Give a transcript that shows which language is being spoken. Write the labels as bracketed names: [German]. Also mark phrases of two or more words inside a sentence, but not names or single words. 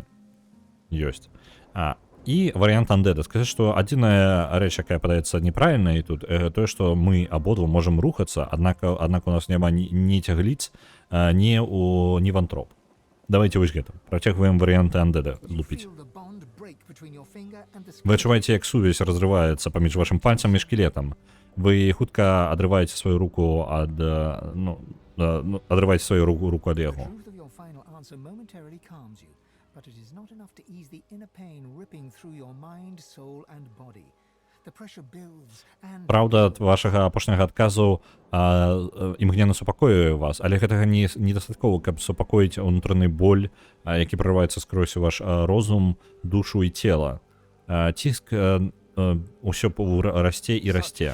[Belarusian] Ёсць. І варыянт undead. Сказаць, што адзіная рэч, якая падаецца неправільнай тут, тое, што мы абодва можам рухацца, аднак у нас няма ні цягліц, ні вантроп. Давайте вось гэта. Працягваем варыянты undead лупіць. [English] Feel the bond break between your finger and the [Belarusian] Вы [English] skeleton. [Belarusian] адчуваеце, як сувязь разрываецца паміж вашым пальцам і шкілетам. Вы хутка адрываеце сваю руку адрываеце сваю руку ад [English] The [Belarusian] яго. [English] truth of your final answer momentarily calms you, but it is not enough to ease the inner pain ripping through your mind, soul and body. The pressure builds and [Belarusian] Праўда, вашага апошняга адказу імгненна супакоюе вас, але гэтага недастаткова, каб супакоіць унутраны боль, які прорываецца скрозь ваш розум, душу і цела. Ціск усё расце і расце.